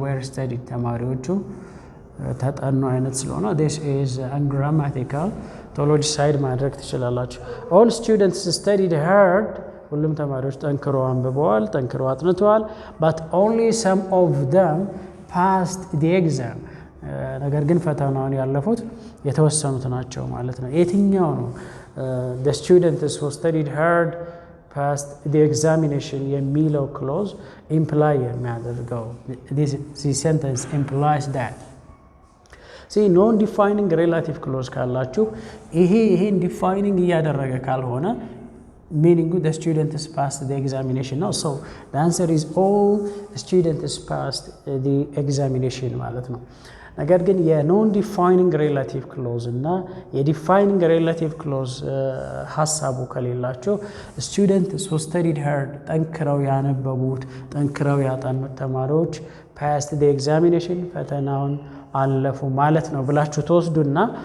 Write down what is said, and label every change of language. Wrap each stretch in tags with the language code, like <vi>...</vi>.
<en>were studied</en> <am>ተማሪዎቹ ተጠኑ አይነት ስለሆነ</am> <en>this is ungrammatical.</en> <am>ቶሎ ዲሳይድ ማድረግ ትችላላችሁ።</am> <en>all students studied hard</en> <am>ሁሉም ተማሪዎች ጠንክረው አንብበዋል፣ ጠንክረው አጥንተዋል።</am> <en>but only some of them passed the exam.</en> <am>ነገር ግን ፈተናውን ያለፉት የተወሰኑት ናቸው ማለት ነው። የትኛው ነው</am> <en>the students who studied hard passed the examination</en> <am>የሚለው clause imply የሚያደርገው?</am> <en>this sentence implies that. see non-defining relative clause</en> <am>ካላችሁ ይሄን</am> <en>defining</en> <am>እያደረገ ካልሆነ</am> <en>meaning the students passed the examination. No, so the answer is all students passed the examination</en> <am>ማለት ነው። ነገር ግን የኖን ዲፋይኒንግ ሬላቲቭ ክሎዝ እና የዲፋይኒንግ ሬላቲቭ ክሎዝ ሐሳቡ ከሌላቸው</am> <en>students who studied hard</en> <am>ጠንክረው ያነበቡት ጠንክረው ያጠኑት ተማሪዎች</am> <en>passed the examination</en> <am>ፈተናውን አለፉ ማለት ነው ብላችሁ ተወስዱና</am>